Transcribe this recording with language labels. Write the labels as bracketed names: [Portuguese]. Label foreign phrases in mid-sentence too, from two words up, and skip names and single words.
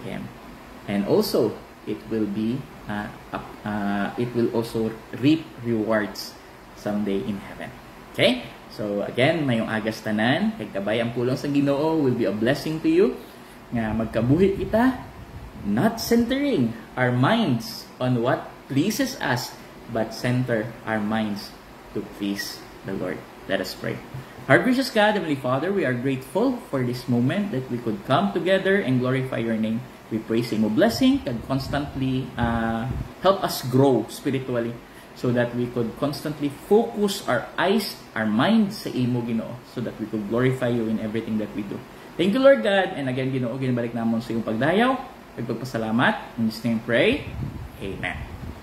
[English] And also it will be it will also reap rewards someday in heaven. Okay? So again, [Hiligaynon] mayong agas tanan, kay kabay ang pulong sa Ginoo [English] will be a blessing to you. [Hiligaynon] Nga magkabuhi kita, [English] not centering our minds on what pleases us, but center our minds to please the Lord. Let us pray. Our gracious God, Heavenly Father, we are grateful for this moment that we could come together and glorify your name. We pray [Hiligaynon] sa imo [English] blessing and constantly help us grow spiritually, so that we could constantly focus our eyes, our minds [Hiligaynon] sa imo, Ginoo, [English] so that we could glorify you in everything that we do. Thank you, Lord God. And again, [Hiligaynon] Ginoo, ginabalik namon sa iyong pagdayaw, pagpasalamat. [English] In His name pray. Amen.